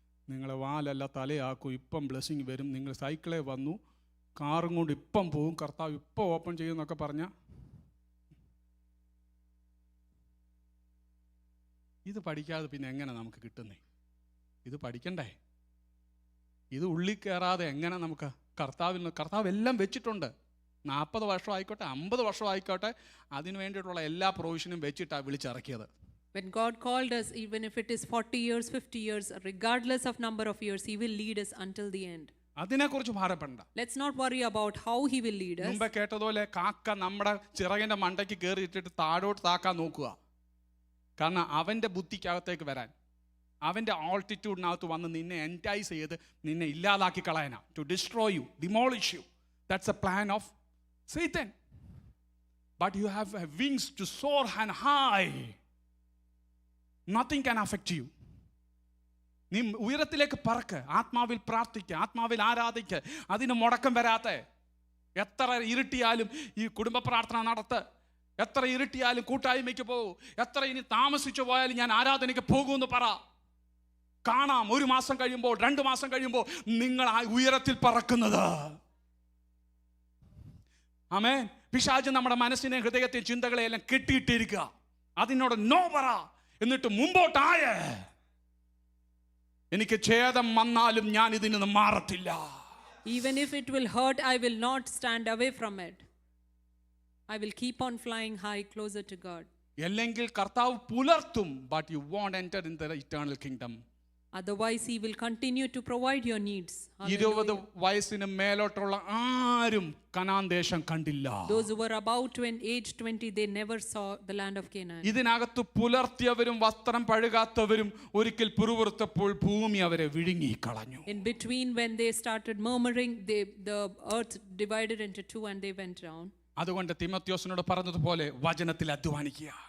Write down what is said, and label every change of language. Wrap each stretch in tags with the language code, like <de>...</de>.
<ml>നിങ്ങളെ വാലല്ല തലയാക്കും, ഇപ്പം ബ്ലെസ്സിങ് വരും, നിങ്ങൾ സൈക്കിളേ വന്നു, കാറും കൊണ്ട് ഇപ്പം പോവും, കർത്താവ് ഇപ്പം ഓപ്പൺ ചെയ്യുമെന്നൊക്കെ പറഞ്ഞാൽ ഇത് പഠിക്കാതെ പിന്നെ എങ്ങനെ നമുക്ക് കിട്ടുന്നേ? ഇത് പഠിക്കണ്ടേ? ഇത് ഉള്ളിൽ കയറാതെ എങ്ങനെ നമുക്ക് കർത്താവ് എല്ലാം വെച്ചിട്ടുണ്ട്. 40 വർഷം ആയിക്കോട്ടെ, 50 വർഷം ആയിക്കോട്ടെ, അതിന് വേണ്ടിയിട്ടുള്ള എല്ലാ പ്രൊവിഷനും വെച്ചിട്ടാണ് വിളിച്ചിറക്കിയത്.</ml> <en>When God called us, even if it is 40 years, 50 years, regardless of number of years, He will lead us until the end.</en> <ml>അതിനെക്കുറിച്ച് ഭാരപ്പെടണ്ട.</ml> <en>Let's not worry about how He will lead us.</en> <ml>മുമ്പേ കേട്ടതുപോലെ കാക്ക നമ്മുടെ ചിറകിൻ്റെ മണ്ടയ്ക്ക് കയറിയിട്ടിട്ട് താഴോട്ട് താക്കാൻ നോക്കുക. കാരണം അവൻ്റെ ബുദ്ധിക്കകത്തേക്ക് വരാൻ, അവൻ്റെ ആൾട്ടിറ്റ്യൂഡിനകത്ത് വന്ന് നിന്നെ എൻറ്റൈസ് ചെയ്ത് നിന്നെ ഇല്ലാതാക്കി കളയാനാ.</ml> <en>To destroy you, demolish you. That's a plan of സൈത്തൻ. But you have wings to soar and high. Nothing can affect you.</en> <ml>നീ ഉയരത്തിലേക്ക് പറക്ക്, ആത്മാവിൽ പ്രാർത്ഥിക്കുക, ആത്മാവിൽ ആരാധിക്കുക, അതിന് മുടക്കം വരാത്ത. എത്ര ഇരുട്ടിയാലും ഈ കുടുംബ പ്രാർത്ഥന നടത്ത്, എത്ര ഇരുട്ടിയാലും കൂട്ടായ്മയ്ക്ക് പോകും, എത്ര ഇനി താമസിച്ചു പോയാലും ഞാൻ ആരാധനയ്ക്ക് പോകുമെന്ന് പറ. കാണാം 1 മാസം കഴിയുമ്പോൾ, 2 മാസം കഴിയുമ്പോൾ നിങ്ങൾ ആ ഉയരത്തിൽ പറക്കുന്നത്. ആമേൻ. പിശാച് നമ്മുടെ മനസ്സിനെ, ഹൃദയത്തെ, ചിന്തകളെ എല്ലാം കെട്ടിയിട്ടിരിക്കുക. അതിനോട് നോ പറ, എന്നിട്ട് മുമ്പോട്ടായ. എനിക്ക് ഛേദം വന്നാലും ഞാൻ ഇതിൽ നിന്ന് മാറത്തില്ല.</ml> <en>Even if it will hurt, I will not stand away from it. I will keep on flying high, closer to God.</en> <ml>അല്ലെങ്കിൽ കർത്താവ് പുലർത്തും,</ml> <en>but you won't enter in the eternal kingdom. Otherwise, He will continue to provide your needs.</en> <ml>20 വയസ്സിന് മേലോട്ടുള്ള ആരും Canaan ദേശം കണ്ടില്ല.</ml> <en>Those who were about age 20, they never saw the land of Canaan.</en> <ml>ഇതിനകത്ത് പുലർത്തിയവരും വസ്ത്രം പഴുകാത്തവരും ഒരിക്കൽ പുറവുറുത്തപ്പോൾ ഭൂമി അവരെ വിഴുങ്ങി കളഞ്ഞു.</ml> <en>In between, when they started murmuring, the earth divided into 2 and they went down.</en> <ml>അതുകൊണ്ട് തിമോത്തിയോസിനോട് പറഞ്ഞതുപോലെ വചനത്തിൽ അധ്വാനിക്കുക.</ml>